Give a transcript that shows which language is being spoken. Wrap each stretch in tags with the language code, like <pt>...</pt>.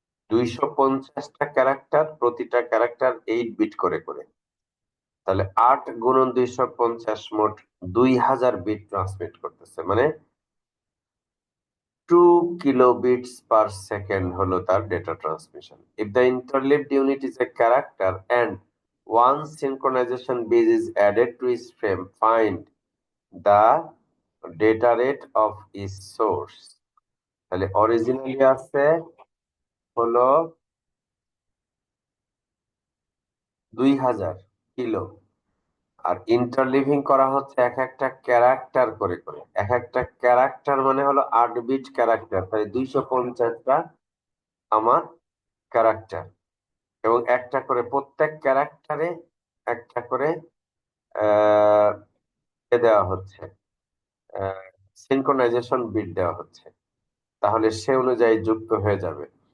<bn>250টা character, প্রতিটা character 8 bit করে করে, তাহলে 8 গুণন 250 মোট 2000 বিট ট্রান্সমিট করতেছে, মানে 2</bn> <en>kilobits per second</en> <bn>হলো তার data transmission.</bn> <en>If the interleaved unit is a character and one synchronization bit is added to its frame, find the data rate of each source.</en> <bn>তাহলে অরিজিনালি আছে হলো 2000 kilo, আর ইন্টারলিভিং করা হচ্ছে এক একটা ক্যারেক্টার করে করে। এক একটা ক্যারেক্টার মানে হলো 8 বিট ক্যারেক্টার, তাই 250টা আমার ক্যারেক্টার, এবং একটা করে প্রত্যেক ক্যারেক্টারে একটা করে দেওয়া হচ্ছে, সিনক্রোনাইজেশন বিট দেওয়া হচ্ছে, তাহলে সে অনুযায়ী যুক্ত হয়ে যাবে।</bn>